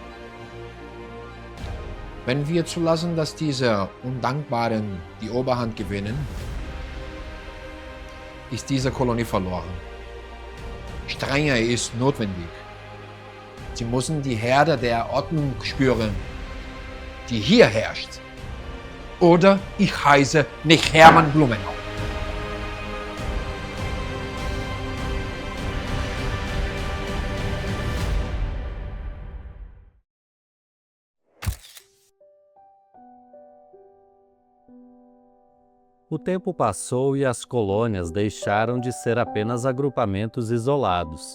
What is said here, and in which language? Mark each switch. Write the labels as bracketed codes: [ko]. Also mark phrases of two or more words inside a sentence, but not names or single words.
[de] Wenn wir zulassen, dass diese Undankbaren die Oberhand gewinnen, ist diese Kolonie verloren. Strenge ist notwendig. Sie müssen die Herde der Ordnung spüren, die hier herrscht. Oder ich heiße nicht Hermann Blumenau. [pt] O tempo passou e as colônias deixaram de ser apenas agrupamentos isolados.